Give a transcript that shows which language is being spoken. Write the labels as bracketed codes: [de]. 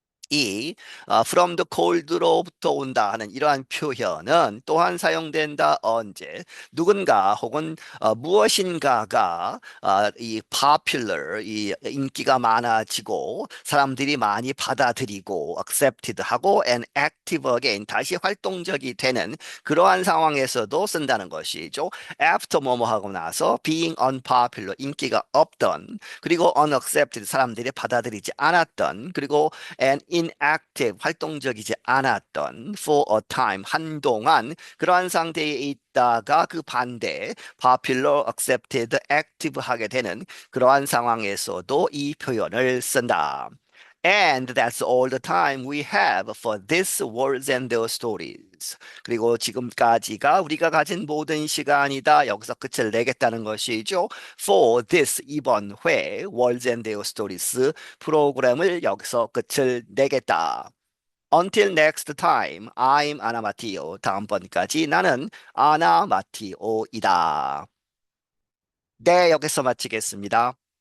[ko] 이 from the cold로부터 온다 하는 이러한 표현은 또한 사용된다 언제 누군가 혹은 무엇인가가 이 popular 이 인기가 많아지고 사람들이 많이 받아들이고 accepted 하고 [en] and active again [ko] 다시 활동적이 되는 그러한 상황에서도 쓴다는 것이죠. after 뭐뭐 하고 나서 [en] being unpopular [ko] 인기가 없던 그리고 unaccepted 사람들이 받아들이지 않았던 그리고 and inactive 활동적이지 않았던 [en] for a time [ko] 한동안 그러한 상태에 있다가 그 반대 popular, accepted, active 하게 되는 그러한 상황에서도 이 표현을 쓴다. [en] And that's all the time we have for this words and their stories. [ko] 그리고 지금까지가 우리가 가진 모든 시간이다. 여기서 끝을 내겠다는 것이죠. For this 이번 회 words and their stories 프로그램을 여기서 끝을 내겠다. [en] Until next time, I'm 아나 마티오. [ko] 다음번까지 나는 아나 마티오이다. 네, 여기서 마치겠습니다.